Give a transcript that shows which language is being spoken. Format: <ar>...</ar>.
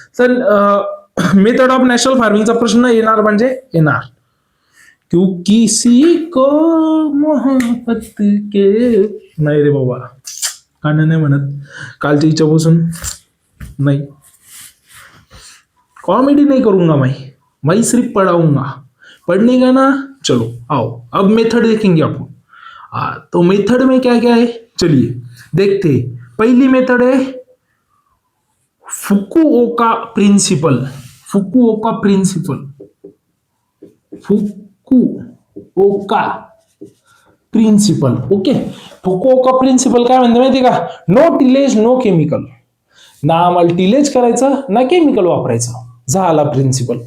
<mr>तर method of natural फार्मिंगचा प्रश्न येणार म्हणजे येणार,</mr> <hi>क्योंकि किसी को मोहब्बत के,</hi> <mr>नाही रे बाबा, गाणं नाही म्हणत, कालच्या इच्छापासून</mr> <hi>नहीं, कॉमेडी नहीं करूंगा मैं सिर्फ पढ़ाऊंगा. पढ़ने का ना, चलो आओ अब मेथड देखेंगे अपन. तो मेथड में क्या क्या है, चलिए देखते हैं. पहली मेथड है Fukuoka principal.</hi> <mr>Fukuoka principal, Fukuoka principal. Okay, Fukuoka principal काय म्हणते माहिती का,</mr> <en>No tillage no chemical.</en> <mr>ना मल्टिलेज करायचं ना केमिकल वापरायचं, झाला प्रिन्सिपल.</mr>